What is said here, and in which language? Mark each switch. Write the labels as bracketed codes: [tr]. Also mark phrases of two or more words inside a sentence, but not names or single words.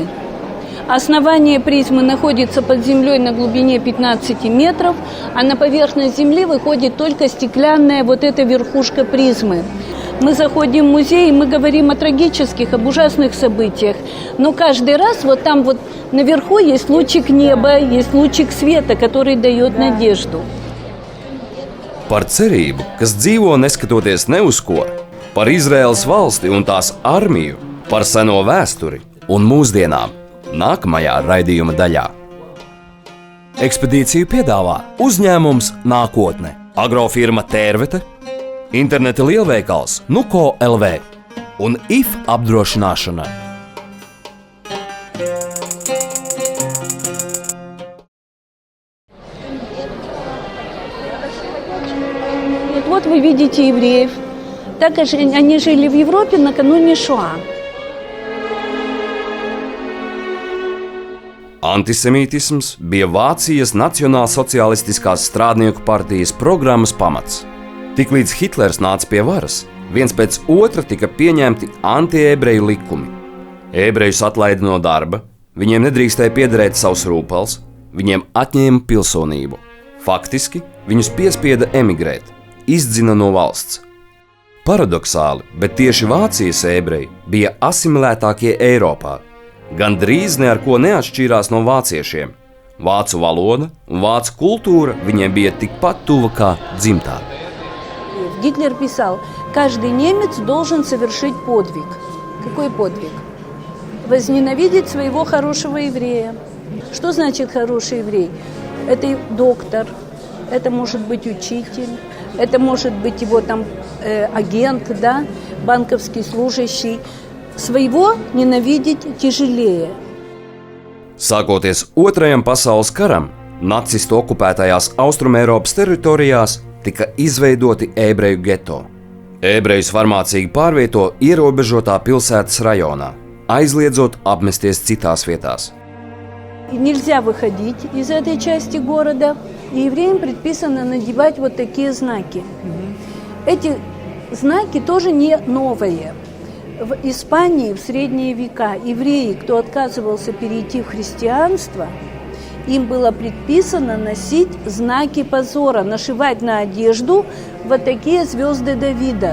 [ru] Основание призмы находится под землей на глубине 15 метров, а на поверхность земли выходит только стеклянная вот эта верхушка призмы. Мы заходим в музей, и мы говорим о трагических, об ужасных событиях. Но каждый раз вот там вот наверху есть лучик неба, есть лучик света, который дает надежду. [lv] Par cerību, kas dzīvo neskatoties ne uz ko, par Izraēlas valsti un tās armiju, par seno vēsturi un mūsdienām nākamajā raidījuma daļā. Ekspedīciju piedāvā uzņēmums Nākotne, agrofirma Tērvete, interneta lielveikals Nuko LV un IF apdrošināšana. [ru] Вот вы видите евреев. Так они жили в Европе накануне Шоа. [lv] Antisemītisms bija Vācijas Nacionālsocialistiskās strādnieku partijas programmas pamats. Tiklīdz Hitlers nāca pie varas, viens pēc otra tika pieņemti anti-ebreju likumi. Ebrejus atlaida no darba, viņiem nedrīkstēja piederēt savus rūpels, viņiem atņēma pilsonību. Faktiski viņus piespieda emigrēt, izdzina no valsts. Paradoxāli, bet tieši Vācijas ebreji bija asimilētākie Eiropā. Gandrīz ne ar ko neatšķīrās no vāciešiem. Vācu valoda un vācu kultūra viņiem bija tikpat tuva kā dzimtā. [ru] Гитлер писал, каждый немец должен совершить подвиг. Какой подвиг? Возненавидеть своего хорошего еврея. Что значит хороший еврей? Это доктор, это может быть учитель, это может быть его там агент, да, банковский служащий. Своего ненавидеть тяжелее. [lv] Sākoties Otrajam pasaules karam, nacistu okupētajās Austrumēropas teritorijās tika izveidoti ebreju geto. Ebrejus varmācīgi pārvieto ierobežotā pilsētas rajonā, aizliedzot apmesties citās vietās. [ru] Нельзя выходить из этой части города, и евреям предписано надевать вот такие знаки. Эти знаки тоже не новые. В Испании в средние века евреи, кто отказывался перейти в христианство, им было предписано носить знаки позора, нашивать на одежду вот такие звезды Давида.